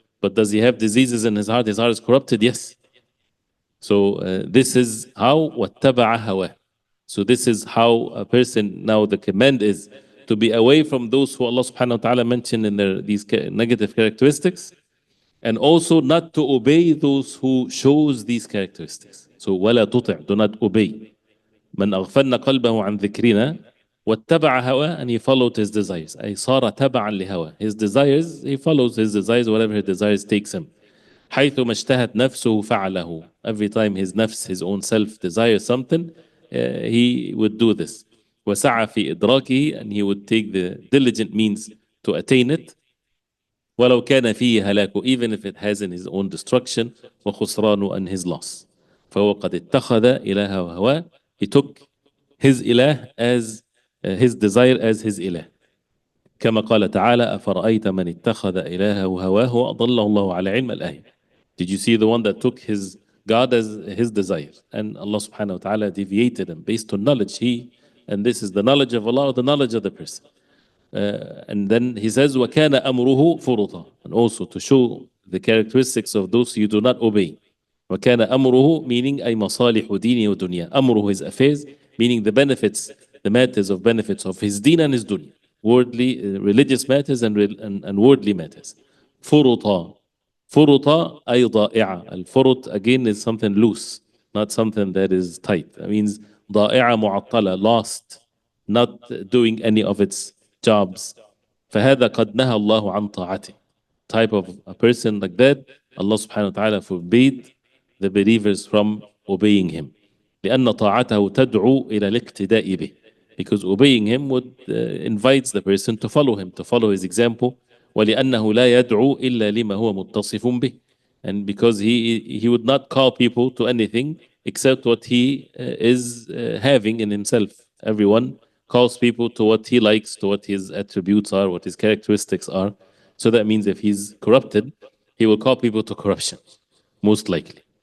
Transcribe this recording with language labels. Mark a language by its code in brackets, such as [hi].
[en] But does he have diseases in his heart? His heart is corrupted, yes. So this is how [ar] وَاتَّبَعَ هَوَاهُ. [en] So this is how a person, now the command is to be away from those who Allah subhanahu wa ta'ala mentioned in these negative characteristics, and also not to obey those who shows these characteristics. So [ar] وَلَا تُطِعْ, [en] do not obey. [ar] مَنْ أَغْفَلْنَا قَلْبَهُ عَنْ ذِكْرِنَا وَاتَّبَعَ هَوَاهُ, [en] and he followed his desires. [ar] أي صَارَ تَبَعًا لِهَوَاهُ. [en] His desires, he follows his desires, whatever his desires takes him. [ar] حيث ما اشتهت نفسه فعله. [en] Every time his nafs, his own self, desires something, he would do this. [ar] وسعى في إدراكه, [en] and he would take the diligent means to attain it. [ar] ولو كان فيه هلاكه, [en] even if it has in his own destruction, [ar] وخسرانه, [en] and his loss. [ar] فهو قد اتخذ إلهه وهواه [en] He took his ilah as his desire as his ilah. [ar] كما قال تعالى أفرأيت من اتخذ إلهه هواه وأضله الله على علم الآية. [en] Did you see the one that took his God as his desire? And Allah subhanahu wa ta'ala deviated him based on knowledge. And this is the knowledge of Allah or the knowledge of the person. And then he says, [ar] وَكَانَ أَمْرُهُ فُرُطًا. [en] And also to show the characteristics of those you do not obey. [ar] وَكَانَ أَمْرُهُ meaning أي مصالح دينه وَدُنْيا. [en] أمره his affairs, meaning the benefits, the matters of benefits of his deen and his dunya. Worldly, religious matters and worldly matters. [ar] فُرُطًا. فُرُطًا أي ضائعة. [en] الفرط again is something loose, not something that is tight. That means [ar] ضائعة معطلة, [en] lost, not doing any of its jobs. [ar] فهذا قد نهى الله عن طاعته. [en] Type of a person like that, Allah subhanahu wa ta'ala forbade the believers from obeying him. [ar] لأن طاعته تدعو إلى الاقتداء به. [en] Because obeying him would invites the person to follow him, to follow his example. [ar] ولأنه لا يدعو إلا لما هو متصف به. [en] And because he would not call people to anything except what he is having in himself. Everyone calls people to what he likes, to what his attributes are, what his characteristics are. So that means if he's corrupted, he will call people to corruption, most likely.